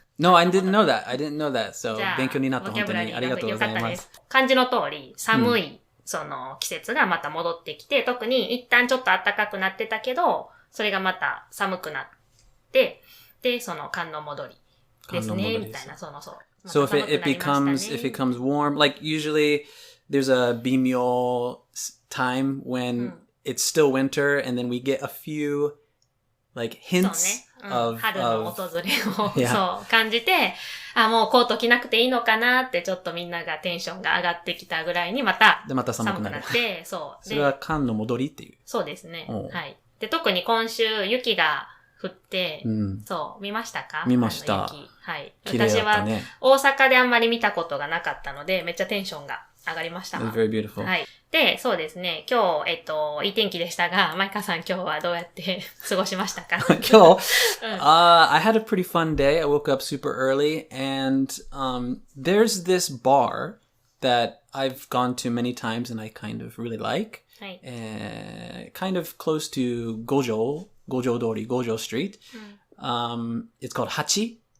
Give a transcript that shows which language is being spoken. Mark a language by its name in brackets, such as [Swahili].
[English] No, I didn't know that. So, [Japanese] 勉強になった。本当にありがとうございます。漢字の通り、寒い、その季節がまた戻ってきて、特に一旦ちょっと暖かくなってたけど、それがまた寒くなって、で、その寒の戻りですね、みたいな、そう。 [English] So if it becomes warm, like usually...There's a bimyo time when it's still winter and then we get a few like hints of [Japanese] 春の訪れをそう感じて、もうコート着なくていいのかなってちょっとみんながテンションが上がってきたぐらいにまた寒くなって、そう。それは寒の戻りっていう。そうですね。はい。で、特に今週雪が降って、そう、見ましたか？見ました。雪。はい。綺麗だったね。私は大阪であんまり見たことがなかったので、めっちゃテンションが上がりました。 [English] It was very beautiful. [Japanese] はい。で、そうですね。今日、いい天気でしたが、マイカさん今日はどうやって過ごしましたか？ [English] 今日、I had a pretty fun day. I woke up super early and there's this bar that I've gone to many times and I kind of really like. [Japanese] はい。 [English] Kind of close to Gojo Street. It's called Hachi.